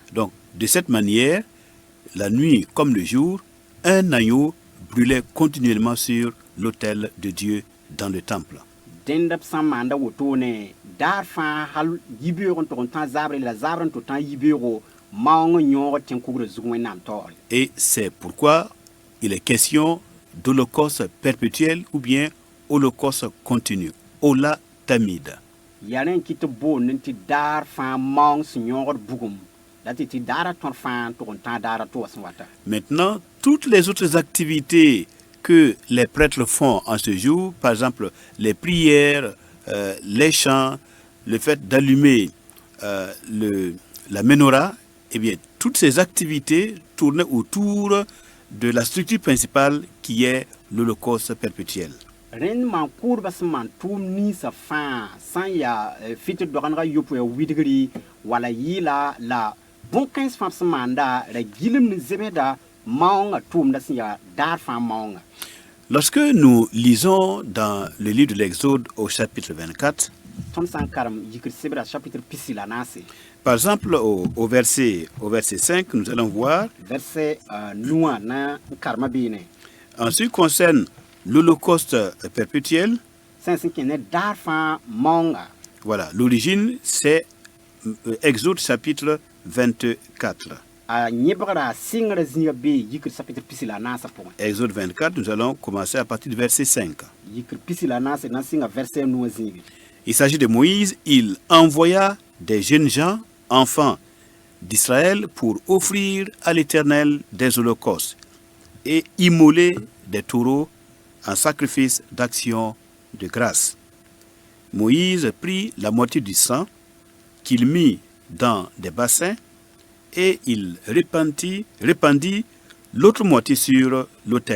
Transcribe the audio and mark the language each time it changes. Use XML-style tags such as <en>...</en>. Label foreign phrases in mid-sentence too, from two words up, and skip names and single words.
<fr>Donc, de cette manière, la nuit comme le jour, un agneau brûlait continuellement sur l'autel de Dieu dans le temple.</fr> <mos>Dẽnd b sã n maanda wotone daar fãa hal yibeoog n tog n tã zabre la zabr n tʋg tã yibeoogo maoong n yõog tẽn-kugrã zugu wẽnnaam taoore.</mos> <fr>Et c'est pourquoi il est question d'holocauste perpétuel ou bien holocauste continu,</fr> <he>Ola Tamid.</he> <mos>Ya rẽ n kɩt b boond tɩ daar fãa maoong sẽn yõogd bugum la tɩ daarã tõr fãa n tog n tã daarã tʋʋs n wata.</mos> <fr>Maintenant, toutes les autres activités que les prêtres font en ce jour, par exemple les prières, les chants, le fait d'allumer la menorah, eh bien, toutes ces activités tournaient autour de la structure principale qui est l'holocauste perpétuel.</fr> <mos>Rẽnd maan kʋʋdbã sẽn maan tʋʋm ninsã fãa sã n yaa fɩtr dogenegã yopoe ya widgri wala yɩɩla la bõn-kãens fãa b sẽn maanda ra gilm ne zemsda maoongã tʋʋmda sẽn yaa daar fãa maoongã.</mos> <fr>Lorsque nous lisons dans le livre de l'Exode au chapitre 24,</fr> <mos>tõnd sã n karem yikr sebra chapitre pisi la naase.</mos> <fr>par exemple au verset 5, nous allons voir,</fr> <mos>Verset nuwã na n karema beene.</mos> <fr>en ce qui concerne l'holocauste perpétuel,</fr> <mos>Sẽn sẽn kẽ ne daar fãa maoongã.</mos> <fr>voilà, l'origine c'est Exode chapitre 24.</fr> <mos>A yẽbgra a sɩngrã zĩigã bee yikr chapitre pisi la naasã pʋgẽ.</mos> <fr>Exode 24, nous allons commencer à partir du verset 5.</fr> <mos>Yikr pisi la naase na n sɩnga verset nuwã zĩige.</mos> <fr>Il s'agit de Moïse, il envoya des jeunes gens, enfants d'Israël, pour offrir à l'Éternel des holocaustes et immoler des taureaux en sacrifice d'action de grâce. Moïse prit la moitié du sang qu'il mit dans des bassins et il répandit l'autre moitié sur l'autel.</fr>